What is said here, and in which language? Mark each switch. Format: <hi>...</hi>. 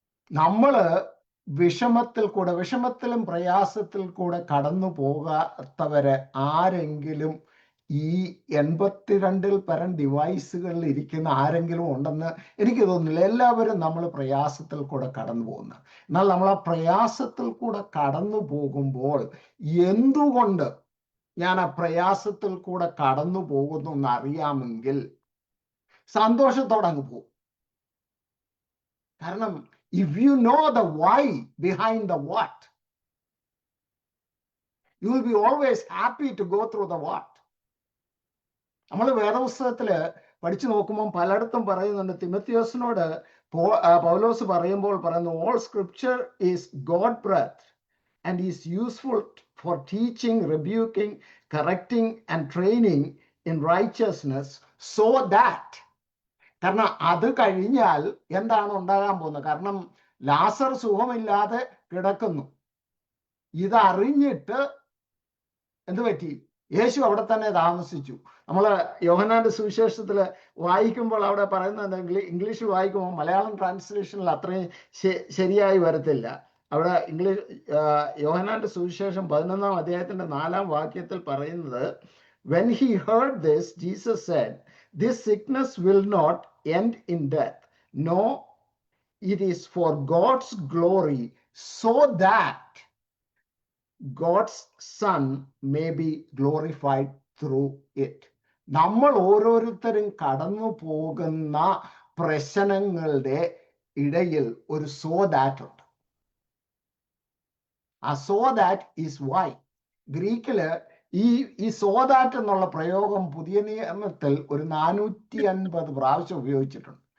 <ml>നമ്മള് വിഷമത്തിലും പ്രയാസത്തിൽ കൂടെ കടന്നു പോകാത്തവരെ ആരെങ്കിലും ഈ 82-ൽ പരം ഡിവൈസുകളിൽ ഇരിക്കുന്ന ആരെങ്കിലും ഉണ്ടെന്ന് എനിക്ക് തോന്നുന്നില്ല. എല്ലാവരും നമ്മൾ പ്രയാസത്തിൽ കൂടെ കടന്നു പോകുന്ന. എന്നാൽ നമ്മൾ ആ പ്രയാസത്തിൽ കൂടെ കടന്നു പോകുമ്പോൾ എന്തുകൊണ്ട് ഞാൻ ആ പ്രയാസത്തിൽ കൂടെ കടന്നു പോകുന്നു എന്നറിയാമെങ്കിൽ സന്തോഷത്തോടെ അങ്ങ് പോകും. കാരണം</ml> <en>if you know the why behind the what, you will be always happy to go through the what.</en> <ml>നമ്മൾ വേദപുസ്തകത്തില് പഠിച്ചു നോക്കുമ്പോൾ പലയിടത്തും പറയുന്നുണ്ട്, തിമോത്തിയോസിനോട് പൗലോസ് പറയുമ്പോൾ പറയുന്നു,</ml> <en>all scripture is God breathed and is useful for teaching, rebuking, correcting and training in righteousness, so that.</en> <ml>കാരണം അത് കഴിഞ്ഞാൽ എന്താണ് ഉണ്ടാകാൻ പോകുന്നത്? കാരണം ലാസർ സുഖമില്ലാതെ കിടക്കുന്നു. ഇതറിഞ്ഞിട്ട് എന്ത് പറ്റി? യേശു അവിടെ തന്നെ താമസിച്ചു. നമ്മൾ യോഹന്നാന്റെ സുവിശേഷത്തിൽ വായിക്കുമ്പോൾ അവിടെ പറയുന്നത് ഇംഗ്ലീഷിൽ വായിക്കുമ്പോൾ മലയാളം ട്രാൻസ്ലേഷനിൽ അത്രയും ശരിയായി വരത്തില്ല. അവിടെ യോഹന്നാന്റെ സുവിശേഷം 11-ാം അധ്യായത്തിന്റെ 4-ാം വാക്യത്തിൽ പറയുന്നത്,</ml> <en>when he heard this, Jesus said, this sickness will not end in death. No, it is for God's glory, so that God's Son may be glorified through it.</en> <ml>നമ്മൾ ഓരോരുത്തരും കടന്നു പോകുന്ന പ്രശ്നങ്ങളുടെ ഇടയിൽ ഒരു സോ ദാറ്റ് ഉണ്ട്. ആ സോ ദാറ്റ് ഈസ് വൈ. ഗ്രീക്കില് ഈ സോ ദാറ്റ് എന്നുള്ള പ്രയോഗം പുതിയ നിയമത്തിൽ ഒരു 450 പ്രാവശ്യം ഉപയോഗിച്ചിട്ടുണ്ട്.</ml>